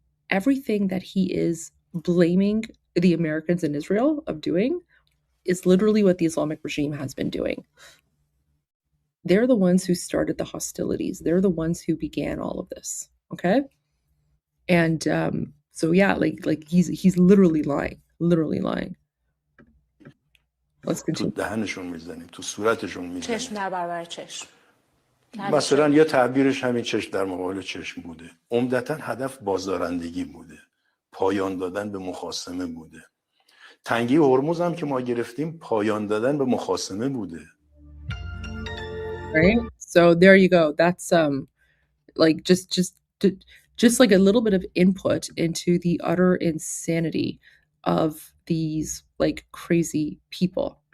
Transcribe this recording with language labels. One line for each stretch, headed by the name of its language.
English: Everything that he is blaming the Americans and Israel of doing is literally what the Islamic regime has been doing. They're the ones who started the hostilities. They're the ones who began all of this, okay? And so yeah, like he's literally lying. let's
Persian: تو
English: continue.
Persian: دهنشون میزنیم، تو صورتشون میزنیم. چشم در برابر چشم. مثلا یه تعبیرش همین چشم در مقابل چشم بوده. عمدتا هدف بازدارندگی بوده، پایان دادن به مخاصمه بوده. تنگی هرمز هم که ما گرفتیم پایان دادن به مخاصمه بوده.
English: Right? So there you go. That's like just like a little bit of input into the utter insanity of these like crazy people.